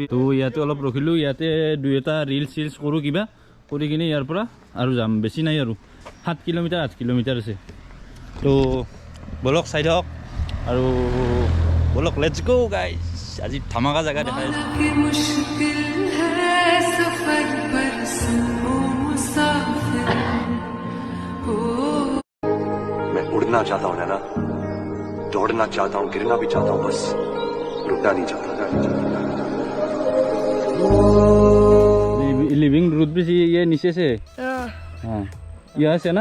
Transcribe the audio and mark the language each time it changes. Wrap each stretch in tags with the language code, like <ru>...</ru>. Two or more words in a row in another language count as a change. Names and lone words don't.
<as>তো ইয়াতে অলপ ৰখিলোঁ, ইয়াতে 2-এটা ৰিলছ কৰোঁ কিবা কৰি কিনে ইয়াৰ পৰা আৰু যাম। বেছি নাই আৰু 7 কিলোমিটাৰ 8 কিলোমিটাৰ আছে। তো বলক চাই থাকক আৰু বলক</as> <en>let's go guys.</en> <as>আজি ধামাকা জেগা দেখাই আছোঁ। Oh</as> <hi>गिरना चाहता हूँ नैना, दौड़ना चाहता हूँ, गिरना भी चाहता हूँ, बस रुकना नहीं चाहता।</hi> <en>living root bridge</en> <hi>ये नीचे से हाँ यहाँ से ना</hi>